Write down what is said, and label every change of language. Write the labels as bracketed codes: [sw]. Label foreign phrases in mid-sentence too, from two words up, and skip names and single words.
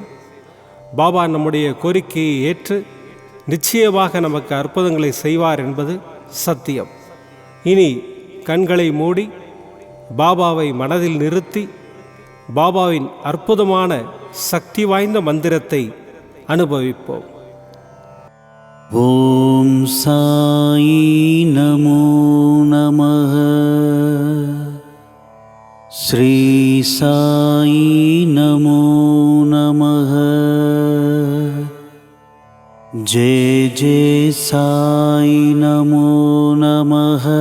[ta] பாபா நம்முடைய கோரிக்கையை ஏற்று நிச்சயமாக நமக்கு அற்புதங்களை செய்வார் என்பது சத்தியம். இனி கண்களை மூடி பாபாவை மனதில் நிறுத்தி பாபாவின் அற்புதமான சக்தி வாய்ந்த மந்திரத்தை அனுபவிப்போம். [sa] ॐ साई नमो नमः। श्री साई नमो नमः। जय जय साई नमो नमः।